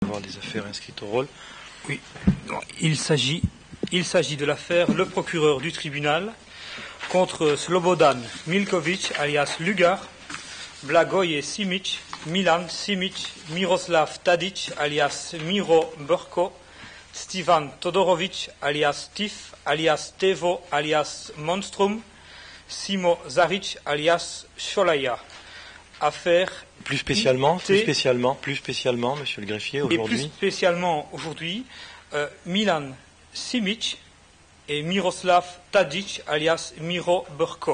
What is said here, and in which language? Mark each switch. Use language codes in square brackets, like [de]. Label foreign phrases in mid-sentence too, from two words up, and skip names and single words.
[fr] voir les affaires inscrites au rôle. Oui, il s'agit de l'affaire Le procureur du tribunal contre Slobodan Milkovic alias Lugar, Blagoje Simic, Milan Simic, Miroslav Tadic alias Miro Burko, Stivan Todorovic alias Tif alias Tevo alias Monstrum, Simo Zaric alias Sholaya. Affaire plus spécialement, monsieur le greffier, aujourd'hui. Et plus spécialement aujourd'hui, Milan Simic et Miroslav Tadic alias Miro Burko.